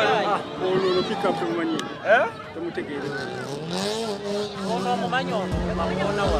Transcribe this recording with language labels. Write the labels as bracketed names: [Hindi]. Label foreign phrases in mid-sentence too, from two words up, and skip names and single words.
[English] Oh no, no pick up [Ganda] mwanyi. Eh? Tumutegere. [English] Oh no, [Ganda] mumanyo, mabona wa.